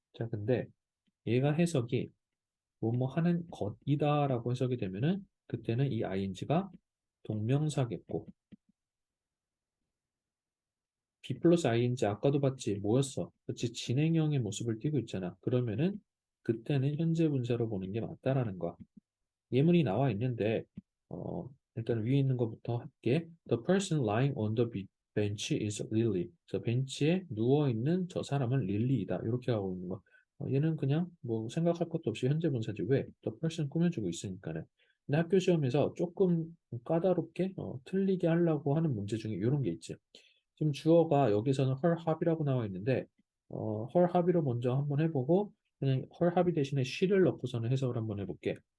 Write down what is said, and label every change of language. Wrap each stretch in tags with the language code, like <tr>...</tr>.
<ko>자, 근데 얘가 해석이 뭐뭐 하는 것이다라고 해석이 되면은 그때는 이 ing가 동명사겠고 B 플러스 ing 아까도 봤지 뭐였어? 그렇지 진행형의 모습을 띠고 있잖아. 그러면은 그때는 현재 분사로 보는 게 맞다라는 거야. 예문이 나와 있는데 일단 위에 있는 것부터 할게.</ko> <en>The person lying on the bench is Lily.</en> <ko>저 벤치에 누워 있는 저 사람은 릴리이다. 이렇게 하고 있는 거. 얘는 그냥 뭐 생각할 것도 없이 현재 분사지. 왜? The person 꾸며주고 있으니까는. 근데 학교 시험에서 조금 까다롭게 틀리게 하려고 하는 문제 중에 이런 게 있지. 지금 주어가 여기서는 헐합이라고 나와 있는데 헐합이로 먼저 한번 해보고 그냥 헐합이 대신에 she를 넣고서는 해석을 한번 해볼게.</ko>